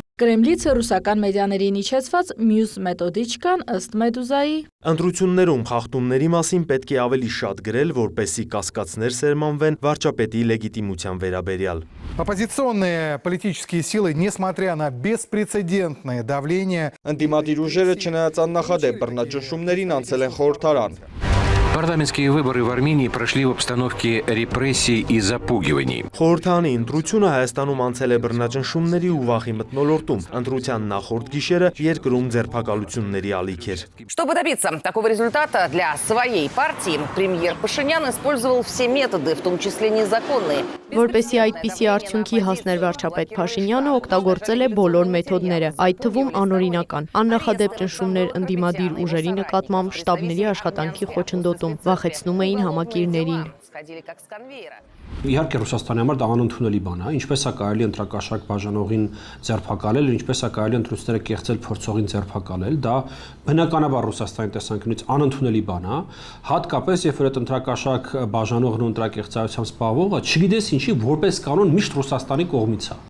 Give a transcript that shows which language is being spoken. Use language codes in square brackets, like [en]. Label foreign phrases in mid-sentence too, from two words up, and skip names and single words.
[hy] Կրեմլից ռուսական մեդիաներին իջեցված մյուս մեթոդիչկան ըստ Մեդուզայի Ընտրություններում խախտումների մասին պետք է ավելի շատ գրել, որպեսզի կասկածներ սերմանվեն վարչապետի լեգիտիմության վերաբերյալ։ [ru] Оппозиционные политические силы, несмотря на беспрецедентное давление, [hy] Ընդդիմադիր ուժերը չնայած աննախադեպ բռնաճնշումներին անցել են խորհրդարան։ [ru] Парламентские выборы в Армении прошли в обстановке репрессий и запугиваний. [hy] Խորհրդանի ընտրությունը Հայաստանում անցել է բռնաճնշումների ու վախի մթնոլորտում։ Ընտրության նախորդ գիշերը երկրում ձերբակալությունների ալիք էր։ [ru] Чтобы добиться такого результата для своей партии, премьер Пашинян использовал все методы, в том числе незаконные. [hy] Որպեսզի այդպիսի արդյունքի հասներ վարչապետ Փաշինյանը օգտագործել է բոլոր մեթոդները, այդ թվում անօրինական, աննախադեպ ճնշումներ ընդդիմադիր ուժերի նկատմամբ, շտաբների աշխատանքի խոչընդոտում, վախեցնում էին համակիրներին։ Իհարկե Ռուսաստանի համար դա անընդունելի բան է, ինչպես է կարելի ընտրակաշառք բաժանողին ձերբակալել, ինչպես է կարելի ընտրությունները կեղծել փորձողին ձերբակալել, դա բնականաբար Ռուսաստանի տեսանկյունից անընդունելի բան է, հատկապես երբ որ այդ ընտրակաշառք բաժանողն ու ընտրակեղծարությամբ զբաղվողը չգիտես ինչի որպես կանոն միշտ Ռուսաստանի կողմից է։